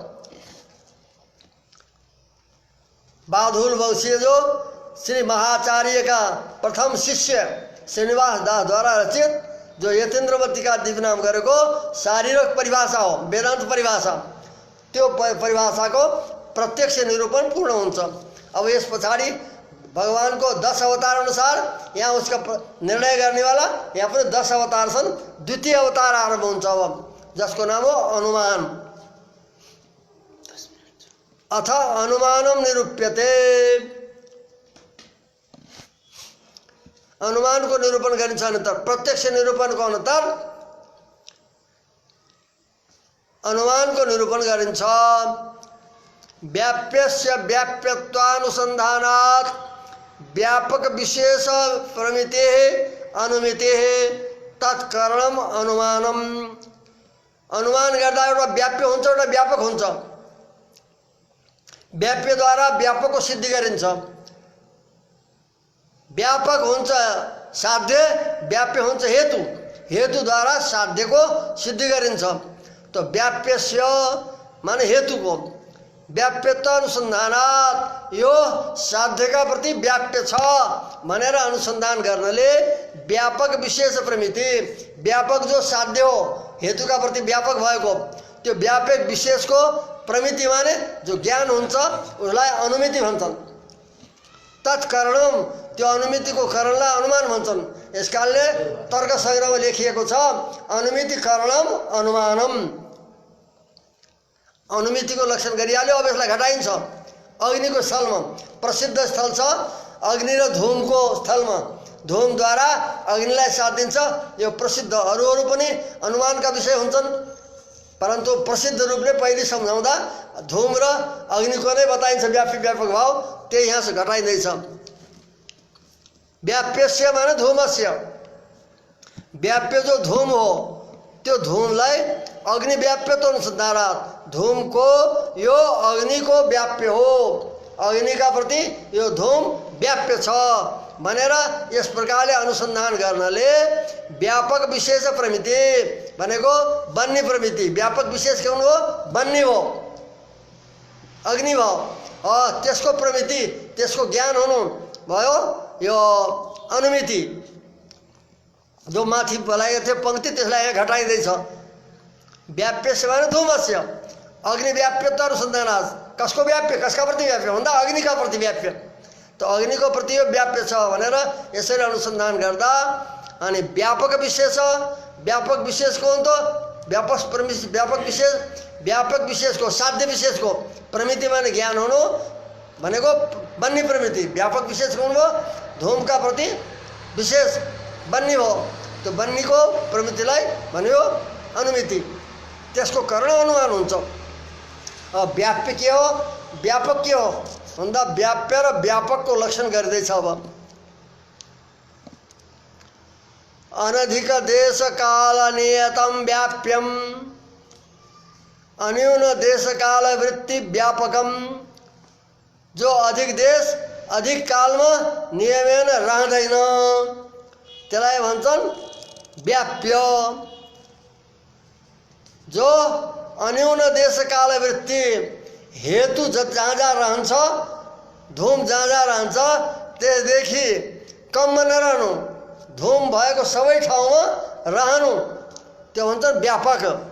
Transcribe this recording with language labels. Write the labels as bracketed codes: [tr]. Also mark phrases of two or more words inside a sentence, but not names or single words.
[ne] बाधुल वंशीय जो श्री महाचार्य का प्रथम शिष्य श्रीनिवास दास द्वारा रचित जो यतीन्द्रवतीका दिव्यनाम गरेको शारीरिक परिभाषा हो, वेदान्त परिभाषा, त्यो परिभाषाको प्रत्यक्ष निरूपण पूर्ण हुन्छ। अब यस पछाडि भगवान को 10 अवतार अनुसार यहाँ उसका निर्णय गर्ने वाला यहाँ पनि 10 अवतार छन्। द्वितीय अवतार आरम्भ हुन्छ अब, जसको नाम हो अनुमान। [sa] अथ अनुमानम निरूप्यते, [ne] अनुमानको निरूपण गरिन्छ। अनन्तर प्रत्यक्ष निरूपणको अनन्तर अनुमानको निरूपण गरिन्छ। [sa] व्याप्यस्य व्याप्यत्वानुसन्धानात् व्यापक विशेष प्रमिते अनुमिते तत्कारणम अनुमानम। [ne] अनुमान गर्दा एउटा व्याप्य हुन्छ, एउटा व्यापक हुन्छ। व्याप्यद्वारा व्यापकको सिद्धि गरिन्छ। व्यापक हुन्छ साध्य, व्याप्य हुन्छ हेतु, हेतुद्वारा साध्यको सिद्धि गरिन्छ। तो व्याप्यस्य माने हेतुको, व्याप्यत्व अनुसन्धानात् यो साध्यका प्रति व्याप्य छ भनेर अनुसन्धान गर्नले व्यापक विशेष प्रमिति, व्यापक जो साध्य हो हेतुका प्रति व्यापक भएको त्यो व्यापक विशेषको प्रमिति माने जो ज्ञान हुन्छ उसलाई अनुमिति भन्छन्। तत्कारणम, त्यो अनुमितिको कारणलाई अनुमान भन्छन्। यसकारणले तर्क संग्रहमा लेखिएको छ [sa] अनुमिति कारणम अनुमानम। [ne] अनुमितिको लक्षण गरिहाल्यो। अब यसलाई घटाइन्छ। अग्निको स्थलमा प्रसिद्ध स्थल छ अग्नि र धूमको स्थलमा, धूमद्वारा अग्निलाई साथ दिन्छ। यो प्रसिद्ध, अरू पनि अनुमानका विषय हुन्छन्, परन्तु प्रसिद्ध रूपले पहिले सम्झाउँदा धूम र अग्निको नै बताइन्छ व्यापी व्यापक भाव। त्यही यहाँ से घटाइँदैछ। व्याप्यस्य माने धूमस्य, व्याप्य जो धूम हो त्यो धूमलाई [sa] अग्नि व्याप्यत्व अनुसन्धानात्, [ne] धूमको यो अग्निको व्याप्य हो, अग्निका प्रति यो धूम व्याप्य छ भनेर यस प्रकारले अनुसन्धान गर्नले व्यापक विशेष प्रमिति भनेको बन्ने प्रमिति, व्यापक विशेष के हुनु हो बन्ने हो, अग्नि भयो। त्यसको प्रमिति, त्यसको ज्ञान हुनु भयो यो अनुमिति। जो माथि बोलाएको थियो पंक्ति त्यसलाई यहाँ घटाइँदैछ। व्याप्यस्य माने धूमस्य, [sa] अग्नि व्याप्यत्व अनुसन्धानात्, [ne] कसको व्याप्य, कसका प्रति व्याप्य भन्दा अग्निका प्रति व्याप्य। तो अग्निको प्रति यो व्याप्य छ भनेर यसरी अनुसन्धान गर्दा अनि व्यापक विशेष, व्यापक विशेषको हो त व्यापक विशेषको साध्य विशेषको प्रमिति माने ज्ञान हुनु भनेको बन्ने प्रमिति। व्यापक विशेष हुनु भयो धूमका प्रति विशेष बन्ने हो, त्यो बन्नेको प्रमितिलाई भन्यो अनुमिति। त्यसको कारण अनुमान हुन्छ। व्याप्य के हो, व्यापक के हो भन्दा व्याप्य र व्यापकको लक्षण गर्दैछ। [sa] अब अनधिक देश काल नियतम व्याप्यम अन्यून देश काल वृत्ति व्यापकम। [ne] जो अधिक देश अधिक कालमा नियमेन रहँदैन त्यसलाई भन्छन् व्याप्य। जो अन्यून देश काल वृत्ति, हेतु जहाँ जहाँ रहन्छ, धूम जहाँ जहाँ रहन्छ त्यसदेखि कममा नरहनु, धूम भएको सबै ठाउँमा रहनु, त्यो भन्छ व्यापक।